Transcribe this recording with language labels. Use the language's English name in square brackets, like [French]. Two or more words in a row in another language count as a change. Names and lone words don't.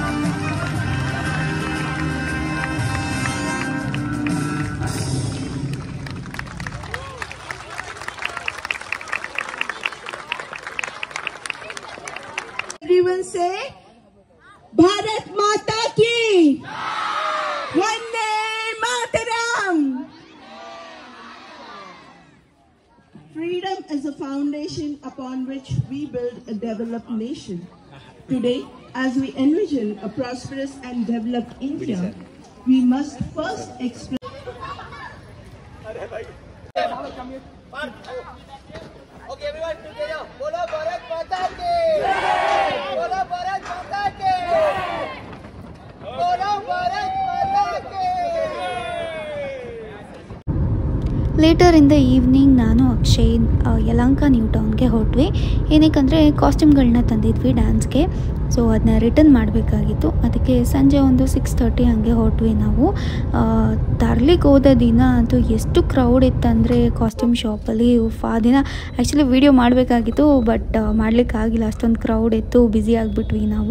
[English] Everyone say भारत माता की वंदे मातरम. Freedom is a foundation upon which we build a developed nation. Today, as we envision a prosperous and developed India, we must first explain. Okay, everyone together. [Hindi] बोला भारत माता की। बोला भारत माता की. बोला भारत माता की. [English] later in the evening [Kannada] ನಾನು ಅಕ್ಷಯ್ ಯಲಹಂಕ ನ್ಯೂ ಟೌನ್ಗೆ ಹೊರಟ್ವಿ. ಏನಕ್ಕೆ ಕಾಸ್ಟ್ಯೂಮ್ಗಳನ್ನ ತಂದಿದ್ವಿ ಡ್ಯಾನ್ಸ್ಗೆ. ಸೊ ಅದನ್ನ ರಿಟರ್ನ್ ಮಾಡಬೇಕಾಗಿತ್ತು. ಅದಕ್ಕೆ ಸಂಜೆ ಒಂದು 6:30 ಹಂಗೆ ಹೊರಟ್ವಿ ನಾವು. ತರ್ಲಿಕ್ಕೆ ಹೋದ ದಿನ ಅಂತೂ ಎಷ್ಟು ಕ್ರೌಡ್ ಇತ್ತಂದರೆ ಕಾಸ್ಟ್ಯೂಮ್ ಶಾಪಲ್ಲಿ ಆ ದಿನ [English] actually video [Kannada] ಮಾಡಬೇಕಾಗಿತ್ತು, ಬಟ್ ಮಾಡಲಿಕ್ಕಾಗಿಲ್ಲ, ಅಷ್ಟೊಂದು ಕ್ರೌಡ್ ಇತ್ತು, ಬ್ಯುಸಿ ಆಗಿಬಿಟ್ವಿ ನಾವು.